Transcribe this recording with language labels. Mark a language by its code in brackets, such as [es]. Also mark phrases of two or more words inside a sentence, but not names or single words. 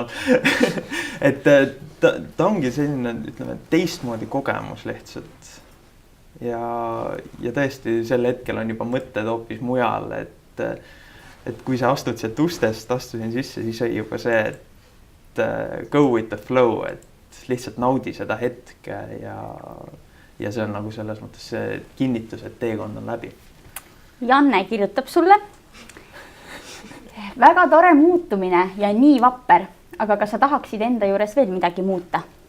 [et] Et ta ongi selline, ütleme, teistmoodi kogemus lihtsalt. Ja tõesti, sel hetkel on juba mõtted hoopis mujal, et kui sa astud sealt ustest, astusin sisse, siis oli juba see, et [en] go with the flow, [et] et lihtsalt naudi seda hetke ja see on nagu selles mõttes see kinnitus, et teekond on läbi. Janne kirjutab sulle. Väga tore muutumine ja nii vapper, aga kas sa tahaksid enda juures veel midagi muuta?